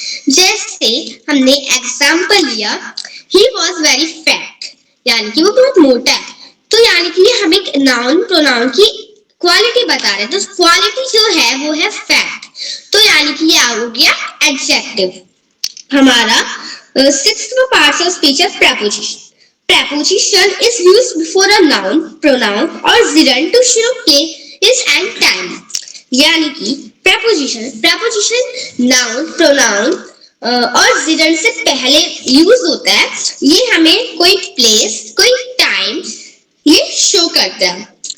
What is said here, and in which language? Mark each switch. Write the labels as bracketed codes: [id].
[hi] जैसे हमने एग्जाम्पल लिया, [en] he was very fat, [hi] यानी कि वो बहुत मोटा है, तो यानी कि ये हमें नाउन प्रोनाउन की क्वालिटी बता रहे हैं, तो क्वालिटी जो है वो है फैट, तो यानी कि ये आ गया एडजेक्टिव। हमारा सिक्स्थ पार्ट ऑफ स्पीच है preposition. [en] Preposition is used before a noun, pronoun or gerund to show place and time. [hi] यानी कि preposition noun, pronoun और gerund से पहले यूज होता है, ये हमें कोई प्लेस, कोई टाइम ये शो करता है।